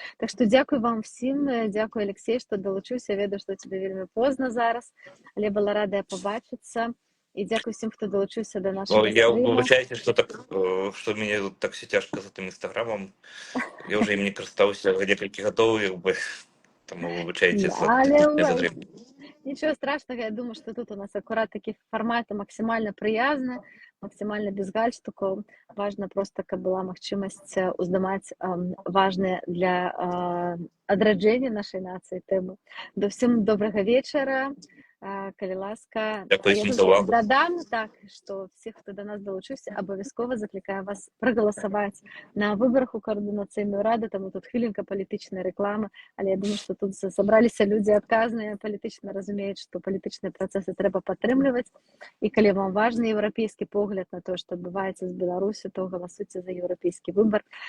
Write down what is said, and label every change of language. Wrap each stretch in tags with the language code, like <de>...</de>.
<be>Так што дзякуй вам всім, дзякуй, Алексей, што далучыўся. Ведаю, што тебе вельмі позна зараз, але была радая пабачыцца. І дзякуй всім, хто далучыўся да нашага Я стрыма. выбачайце, што мне так все цяжка за тым інстаграмам. Я ўжо ім не карыстаўся некалькі гадоў, таму выбачайце за задрыв.</be> <ru>Нічого страшного, я думаю, что тут у нас аккурат такие форматы максимально приязны, максимально без гальштуков.</ru> <be>Важно просто, каб была магчымасць уздымаць важныя для адраджэння нашай нацыі тэмы. До всім добрага вечара. Калі ласка, дадам так, што всіх, хто да нас далучыўся, абавязкова заклікаю вас прагаласаваць на выбарах у каардынацыйную раду, таму тут хвілінка палітычнай рэкламы, але я думаю, што тут сабраліся людзі адказныя, палітычна разумеюць, што палітычныя працэсы трэба падтрымліваць, і калі вам важны еўрапейскі погляд на тое, што адбываецца з Беларусю, то галасуйце за еўрапейскі выбар.</be>